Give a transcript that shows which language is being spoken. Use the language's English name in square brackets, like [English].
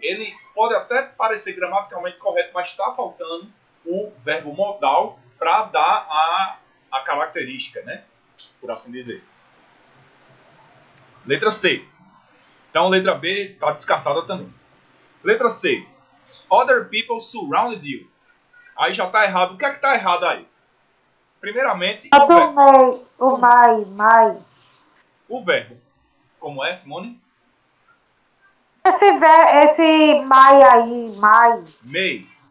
[Portuguese] Ele pode até parecer gramaticalmente correto, mas está faltando o verbo modal para dar a característica, né? Por assim dizer. Letra C. Então, letra B está descartada também. Letra C. [English] Other people surrounded you. [Portuguese] Aí já está errado. O que é que está errado aí? Primeiramente, o my. O verbo. Como é, Simone? Esse my aí, my. [English] May.